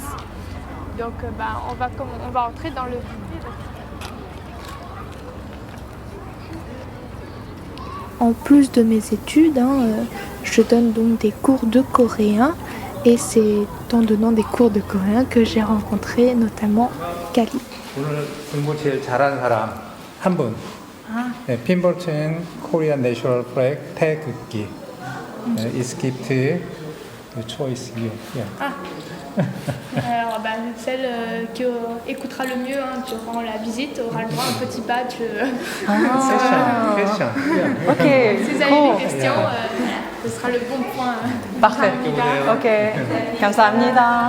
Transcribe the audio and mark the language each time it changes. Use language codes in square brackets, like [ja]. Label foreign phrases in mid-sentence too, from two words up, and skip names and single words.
[fr] Donc on va entrer dans le musée. En plus de mes études, je donne donc des cours de coréen et c'est en donnant des cours de coréen que j'ai rencontré notamment Kali. [ko] 오늘 공부 제일 잘하는 사람 한 분. 네, [en] pin button Korean national flag [ko] 태극기. [en] Is gift choice you. Yeah. [fr] Alors, celle qui écoutera le mieux durant la visite aura le droit à un petit badge. [en] Question. Yeah. Ok. [fr] Si vous avez des questions, ce sera le bon point. Parfait. Ok. 감사합니다.